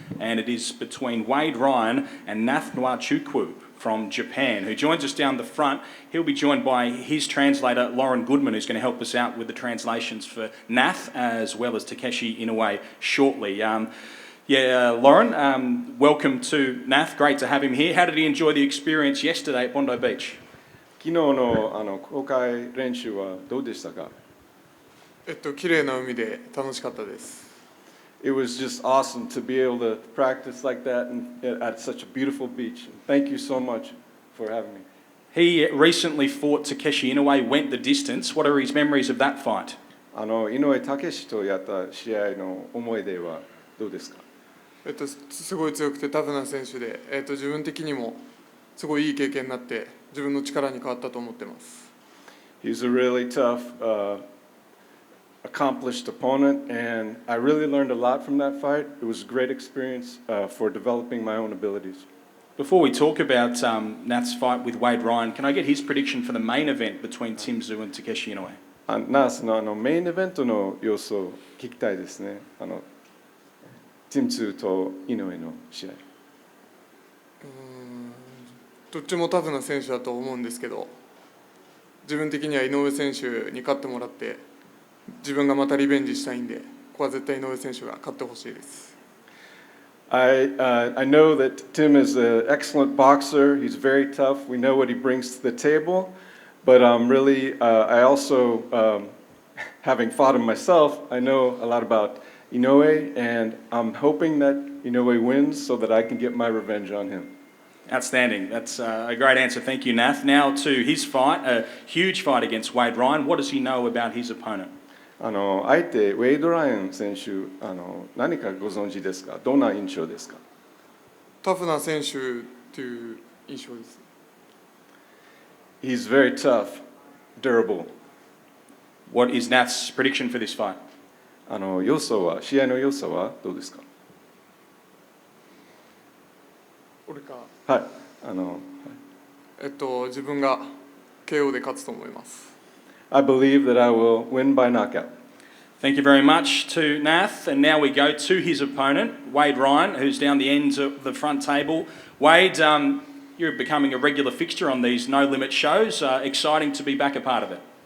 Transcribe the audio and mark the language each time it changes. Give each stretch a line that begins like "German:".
English: And it is between Wade Ryan and Nath from Japan, who joins us down the front. He'll be joined by his translator, Lauren Goodman, who's going to help us out with the translations for Nath, as well as Takeshi Inoue shortly. Lauren, welcome to Nath. Great to have him here. How did he enjoy the experience yesterday at Bondi Beach?
Japanese: 昨日の公開練習はどうでしたか？綺麗な海で楽しかったです。
English: It was just awesome to be able to practice like that at such a beautiful beach. Thank you so much for having me. He recently fought Takeshi Inoue, went the distance. What are his memories of that fight?
Japanese: 井上武史とやった試合の思い出はどうですか？すごい強くてタフな選手で、自分的にもすごいいい経験になって自分の力に変わったと思ってます。
English: He's a really tough, accomplished opponent, and I really learned a lot from that fight. It was a great experience for developing my own abilities. Before we talk about Nath's fight with Wade Ryan, can I get his prediction for the main event between Tim Tszyu and Takeshi Inoue?
Japanese: ナースのメインイベントの様子を聞きたいですね。 Tim Tszyuと井上の試合。どっちもタフな選手だと思うんですけど、自分的には井上選手に勝ってもらって自分がまたリベンジしたいんで、ここは絶対井上選手が勝ってほしいです。
English: I know that Tim is an excellent boxer. He's very tough. We know what he brings to the table. But I also, having fought him myself, I know a lot about Inoue, and I'm hoping that Inoue wins so that I can get my revenge on him. Outstanding. That's a great answer. Thank you, Nath. Now to his fight, a huge fight against Wade Ryan. What does he know about his opponent?
Japanese: 相手、ウェイド・ライアン選手、何かご存知ですか？どんな印象ですか？タフな選手という印象です。
English: He's very tough, durable. What is Nath's prediction for this fight?
Japanese: 予想は、試合の予想はどうですか？俺か。はい。自分が KO で勝つと思います。
English: I believe that I will win by knockout. Thank you very much to Nath. And now we go to his opponent, Wade Ryan, who's down the ends of the front table. Wade, you're becoming a regular fixture on these No Limit shows. Exciting to be back a part of it.